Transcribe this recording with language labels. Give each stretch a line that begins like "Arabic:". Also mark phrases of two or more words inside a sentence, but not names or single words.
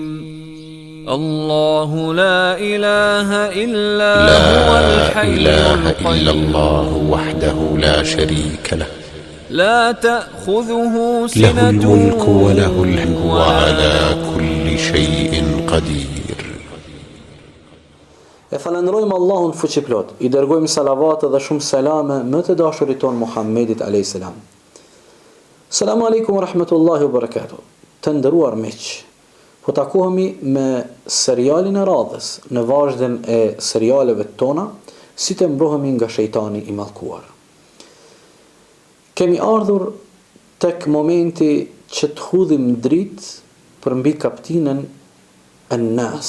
Arabic: الله لا إله إلا هو الحي إلا الله القيوم وحده لا شريك له لا تأخذه له سنة الملك وله الحمد وهو ولا على نوم. كل شيء قدير.
Albanian: E falenderojmë Allahun fuqiplot, I dërgojmë salavate dhe shumë selame më të dashurit ton Muhammedit a.s.
Arabic: السلام عليكم ورحمة الله وبركاته.
Albanian: Të nderuar miq, po takohemi me serialin e radhës në vazhdim e serialeve tona, si të mbrohemi nga shejtani I mallkuar. Kemi ardhur tek momenti që të hudhim dritë për mbi kaptinën An-Nas.